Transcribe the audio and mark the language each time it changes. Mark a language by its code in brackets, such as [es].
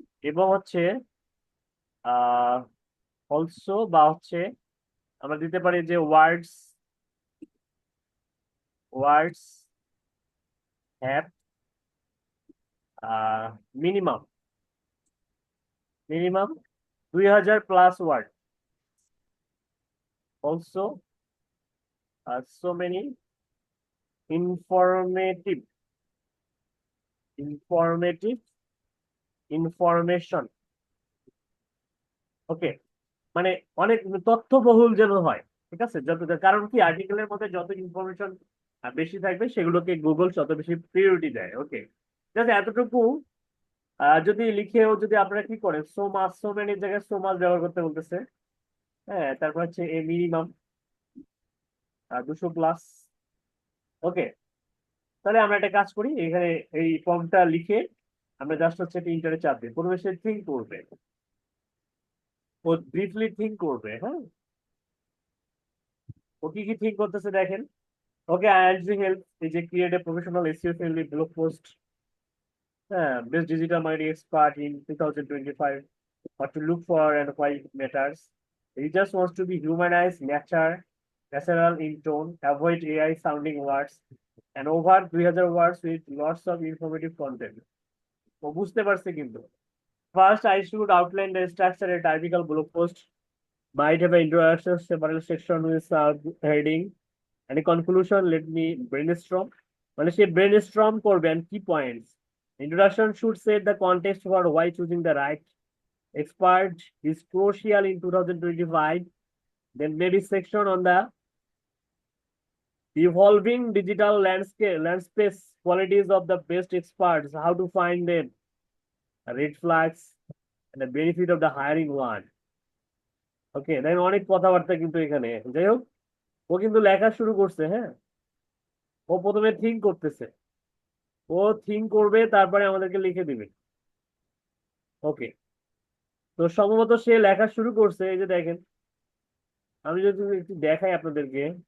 [bn] এবং হচ্ছে অলসো বা হচ্ছে আমরা দিতে পারি যে [en] Words words have minimum minimum 2000 plus word, also so many informative informative information. [bn] ওকে, মানে অনেক তথ্যবহুল যেন হয়, ঠিক আছে? যত, কারণ কি আর্টিকেলের মধ্যে যত ইনফরমেশন বেশি থাকবে সেগুলোকে গুগল তত বেশি প্রিয়োরিটি দেয়। ওকে, ঠিক আছে, এতটুকু যদি লিখেও যদি আপনারা কি করেন, সো মাস সো মেনি জায়গায় সো মাস ব্যবহার করতে বলতেছে। হ্যাঁ, তারপর হচ্ছে এ মিনিমাম 200+। ওকে, তাহলে আমরা একটা কাজ করি, এখানে এই ফর্মটা লিখে আমরা জাস্ট হচ্ছে একটা ইন্টারে চাপ দিই, প্রথমে সে থিঙ্ক করবে, ও ব্রিফলি থিঙ্ক করবে। হ্যাঁ, ও কি কি থিঙ্ক করতেছে দেখেন। [en] Okay, ILG help এই যে create a professional SEO friendly blog post, হ্যাঁ, best digital marketing expert in 2025, what to look for and why it matters. He just wants to be humanized, natural in tone, avoid AI sounding words, and over 2000 words with lots of informative content. [bn] ও বুঝতে পারছে কিন্তু। [en] First, I should outline the structure. A typical blog post might have an introduction, several section with heading, and a conclusion. Let me brainstorm. [bn] মানে সে brainstorm করবে [en] and key points. Introduction should set the context for why choosing the right expert is crucial in 2025. Then maybe section on the evolving digital landscape qualities of the best experts, how to find them, red flags, and the benefit of the hiring one. [bn] ওকে, দেন অনেক কথাবার্তা কিন্তু এখানে, যাই হোক, ও কিন্তু লেখা শুরু করছে। হ্যাঁ, ও প্রথমে থিঙ্ক করতেছে, ও থিঙ্ক করবে তারপরে আমাদেরকে লিখে দিবে। ওকে, তো সম্ভবত সে লেখা শুরু করছে, এই যে দেখেন, আমি যদি একটু দেখাই আপনাদেরকে।